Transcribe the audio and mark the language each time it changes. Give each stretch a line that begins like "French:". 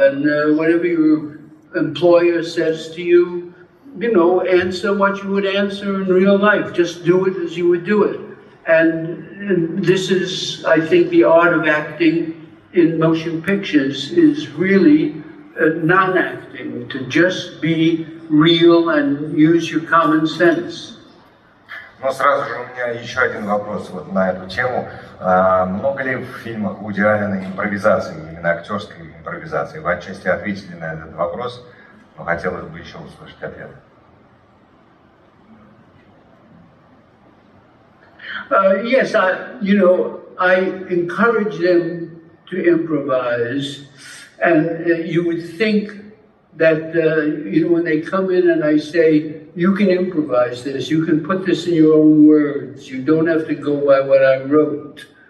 English: And whatever your employer says to you, you know, answer what you would answer in real life. Just do it as you would do it. And this is, I think, the art of acting in motion pictures is really non-acting, to just be real and use your common sense.
Russian: Но сразу же у меня еще один вопрос вот на эту тему. Много ли в фильмах Вуди Аллена импровизации, именно актерской импровизации? Вы отчасти ответили на этот вопрос, но хотелось бы еще услышать ответ.
English: Yes, I encourage them to improvise, and you would think that when they come in and I say, you can improvise this, you can put this in your own words, you don't have to go by what I wrote.